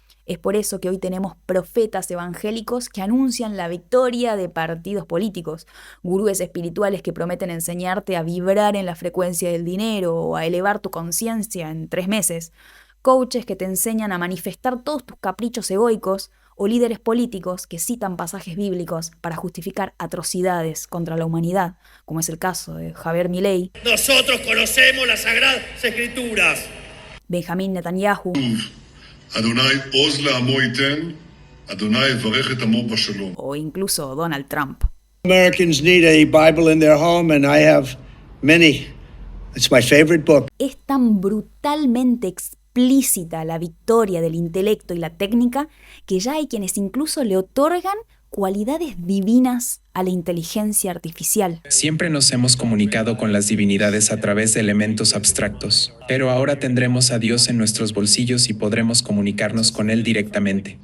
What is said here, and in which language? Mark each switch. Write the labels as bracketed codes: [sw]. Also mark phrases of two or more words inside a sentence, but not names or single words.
[es] Es por eso que hoy tenemos profetas evangélicos que anuncian la victoria de partidos políticos, gurúes espirituales que prometen enseñarte a vibrar en la frecuencia del dinero o a elevar tu conciencia en 3 meses, coaches que te enseñan a manifestar todos tus caprichos egoicos o líderes políticos que citan pasajes bíblicos para justificar atrocidades contra la humanidad, como es el caso de Javier Milei, Nosotros conocemos las Sagradas Escrituras. Benjamín Netanyahu, [he] Adonai עוז לעמו ייתן, אדוני יברך את עמו בשלום. [es] o incluso Donald Trump. [en] Americans need a Bible in their home, and I have many. It's my favorite book. [es] Es tan brutalmente explícita la victoria del intelecto y la técnica que ya hay quienes incluso le otorgan cualidades divinas a la inteligencia artificial. Siempre nos hemos comunicado con las divinidades a través de elementos abstractos, pero ahora tendremos a Dios en nuestros bolsillos y podremos comunicarnos con Él directamente.